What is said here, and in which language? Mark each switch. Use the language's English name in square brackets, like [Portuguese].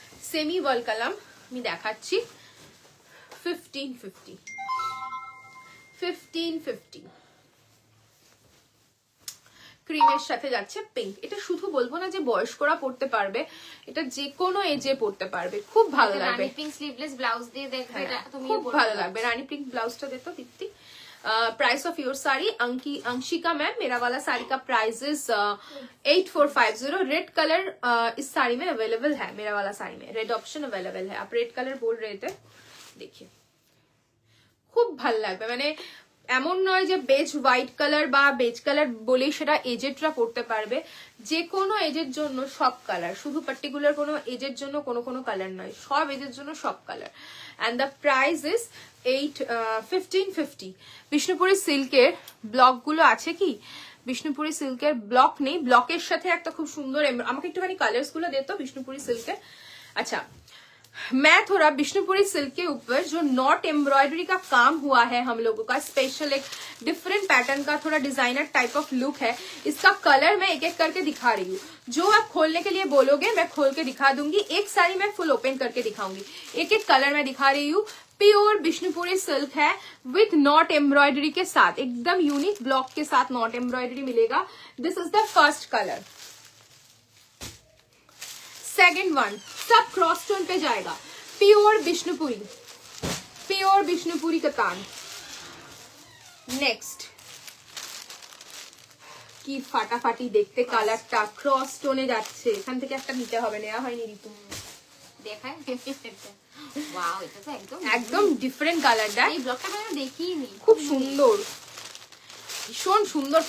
[Bangla] Semi ওয়াল কালাম আমি দেখাচ্ছি 1550, 1550। ক্রিমের সাথে যাচ্ছে পিঙ্ক। এটা শুধু বলবো না যে বয়স্করা পড়তে পারবে, এটা যে কোনো এজে পড়তে পারবে, খুব ভালো লাগবে। রানী পিঙ্ক স্লিভলেস ব্লাউজ দিয়ে দেখবে, এটা তুমি খুব ভালো লাগবে। রানী পিঙ্ক ব্লাউজটা দে তো দীপ্তি। [English] price of your sari [Hindi] Anshika ma'am, मेरा वाला साड़ी का प्राइस इज 8450। रेड कलर इस साड़ी में अवेलेबल है, मेरा वाला साड़ी में रेड ऑप्शन अवेलेबल है। आप रेड कलर बोल रहे थे, देखिए [Bangla] খুব ভালো লাগবে। মানে এমন নয় যে বেজ হোয়াইট কালার বা বেজ কালার বলেই সেটা এজেডরা পড়তে পারবে, যে কোনো এজের জন্য সব কালার, শুধু পার্টিকুলার কোনো এজের জন্য কোনো কালার নয়, সব এজের জন্য সব colour. [English] And the price is 1550। [Bangla] Bishnupuri সিল্কের ব্লক গুলো আছে কি? বিষ্ণুপুরি সিল্কের ব্লক নেই, ব্লকের সাথে একটা খুব সুন্দর, আমাকে একটুখানি কালার্স গুলো দে তো বিষ্ণুপুরি সিল্কের। [Hindi] अच्छा, मैं थोड़ा बिष्णुपुरी सिल्क के ऊपर जो नॉट एम्ब्रॉयडरी का काम हुआ है हम लोगों का, स्पेशल एक डिफरेंट पैटर्न का थोड़ा डिजाइनर टाइप ऑफ लुक है। इसका कलर मैं एक एक करके दिखा रही हूँ, जो आप खोलने के लिए बोलोगे मैं खोल के दिखा दूंगी। एक साड़ी मैं फुल ओपन करके दिखाऊंगी, एक एक कलर मैं दिखा रही हूँ। प्योर बिष्णुपुरी सिल्क है विथ नॉट एम्ब्रॉयडरी के साथ, एकदम यूनिक ब्लॉक के साथ नॉट एम्ब्रॉयडरी मिलेगा। [English] This is the first colour. [Hindi] Second one सब क्रॉस स्टोन पे जाएगा, pure Bishnupuri, pure Bishnupuri कतान। [Bangla] Next কি ফাটাফাটি দেখতে কালারটা, ক্রস স্টোনে যাচ্ছে। এখান থেকে একটা নিতে হবে, নেওয়া হয়নি ঋতু, দেখায়। ওয়াও, এটা তো একদম একদম ডিফারেন্ট কালারটা। এই ব্লকটা আমি দেখিনি, খুব সুন্দর, ভীষণ সুন্দর।